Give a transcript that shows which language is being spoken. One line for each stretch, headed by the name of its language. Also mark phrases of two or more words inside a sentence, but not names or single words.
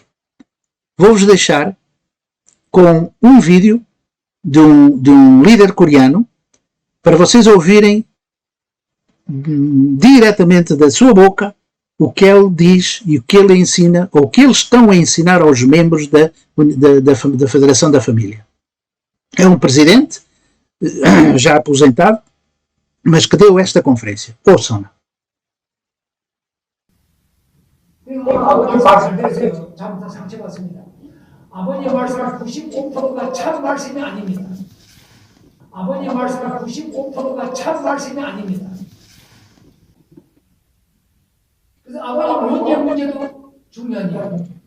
Portuguese: Vou-vos deixar com um vídeo de um líder coreano para vocês ouvirem diretamente da sua boca o que ele diz e o que ele ensina, ou o que eles estão a ensinar aos membros da Federação da Família. É um presidente, já aposentado, mas que deu esta conferência. Ouçam-na.
Korean: 잘못한 상처받습니다. 아버님 말씀 95%가 참 말씀이 아닙니다. 아버님 말씀 95%가 참 말씀이 아닙니다. 그래서 아버님 문제도 중요한 이야기.